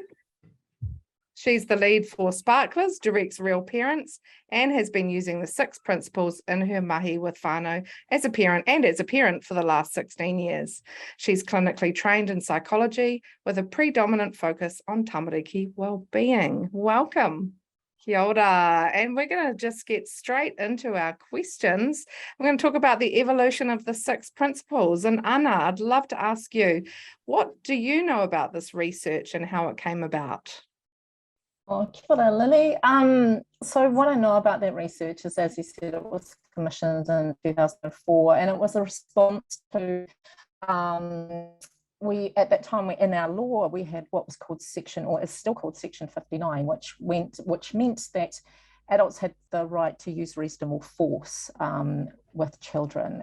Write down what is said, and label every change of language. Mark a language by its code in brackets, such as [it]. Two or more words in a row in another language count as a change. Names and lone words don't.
[en] She's the lead for Sparklers, directs Real Parents, and has been using the 6 principles in her mahi with whānau as a parent for the last 16 years. She's clinically trained in psychology with a predominant focus on tamariki well-being. Welcome. [mi] Kia ora. [en] And we're going to just get straight into our questions. We're going to talk about the evolution of the 6 principles. And Anna, I'd love to ask you, what do you know about this research and how it came about? [mi] Oh, kia ora, Lily. [en] So what I know about that research is, as you said, it was commissioned in 2004, and it was a response to, at that time in our law, we had what was called section, or is still called Section 59, which meant that adults had the right to use reasonable force with children.